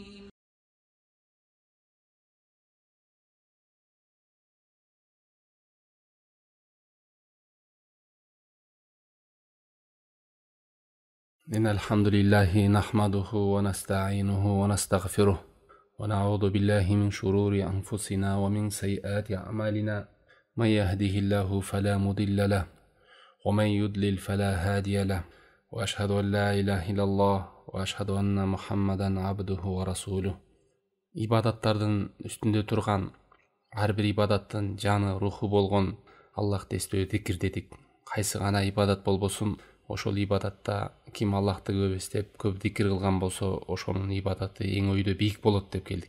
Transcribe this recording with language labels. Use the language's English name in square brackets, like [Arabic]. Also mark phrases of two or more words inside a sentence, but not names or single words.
[Arabic] إن الحمد لله نحمده ونستعينه ونستغفره ونعوذ بالله من شرور أنفسنا ومن سيئات أعمالنا من يهده الله فلا مضل له ومن يضلل فلا هادي له وأشهد أن لا إله إلا الله وأشهد أن محمدا عبده ورسوله. [Kyrgyz] Ибадаттардын үстүндө турган ар бир ибадаттын жаны руху болгон Аллахты эстөө зикир дедик. Кайсы гана ибадат болбосун, ошол ибадатта ким Аллахты көп эстеп, көп зикир кылган болсо, ошонун ибадаты эң өйдө бийик болот деп келдик.